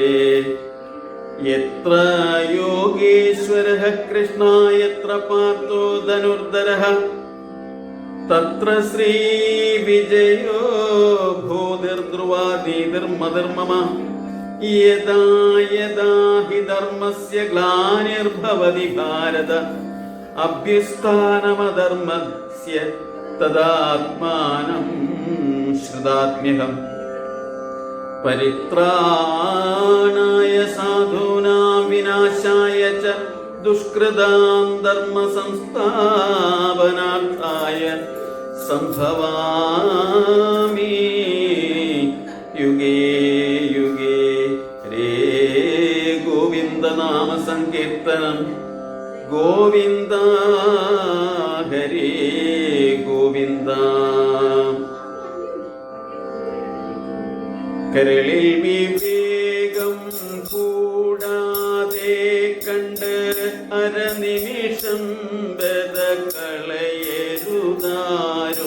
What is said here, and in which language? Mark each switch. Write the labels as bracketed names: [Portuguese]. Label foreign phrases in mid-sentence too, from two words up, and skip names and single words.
[Sanskrit] യത്ര യോഗീശ്വരഃ കൃഷ്ണ യത്ര പാർത്ഥോ ധനുർധരഃ തത്ര ശ്രീ വിജയോ ഭൂതിർധ്രുവാദീതിർമതിർമമ. യദാ യദാ ഹി ധർമ്മസ്യ ഗ്ലാനിർഭവതി ഭാരത അഭ്യുത്ഥാനമധർമ്മസ്യ തദാത്മാനം ശ്രുതാത്മ്യഹം. പരിത്രാണായ സാധൂനാം വിനാശായ ച ദുഷ്കൃതാം ധർമ്മ സംസ്ഥാപനാർത്ഥായ സംഭവാമി യുഗേ യുഗേ. [Malayalam] ഹരേ ഗോവിന്ദ നാമ സങ്കീർത്തനം ഗോവിന്ദ ഹരേ ഗോവിന്ദ. കരളിൽ വിവേകം കൂടാതെ കണ്ട് അരനിമിഷം ബദകളയരുതാരും.